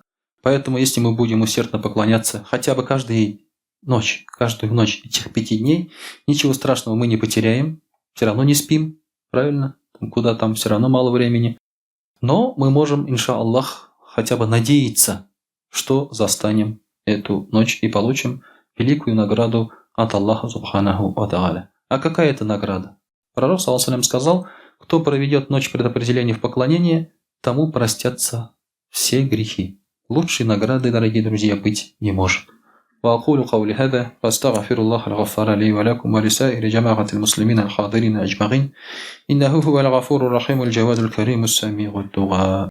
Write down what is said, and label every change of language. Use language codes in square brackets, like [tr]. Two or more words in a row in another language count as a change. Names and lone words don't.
[ru] Поэтому, если мы будем усердно поклоняться хотя бы каждую ночь этих 5 дней, ничего страшного мы не потеряем. Все равно не спим, правильно? Куда там все равно мало времени. Но мы можем, иншаллах, хотя бы надеяться, что застанем эту ночь и получим великую награду от Аллаха [ar] سبحانه وتعالى. [ru] А какая это награда? Пророк, [ar] صلى الله عليه, [ru] сказал: кто проведет ночь предопределения в поклонении, тому простятся все грехи. Лучшей награды, дорогие друзья, быть не может. [ar] وأقول قولي هذا وأستغفر الله الغفار لي ولكم ولسائر جماعة المسلمين الحاضرين أجمعين إنه هو الغفور الرحيم الجواد الكريم السميع الدعاء.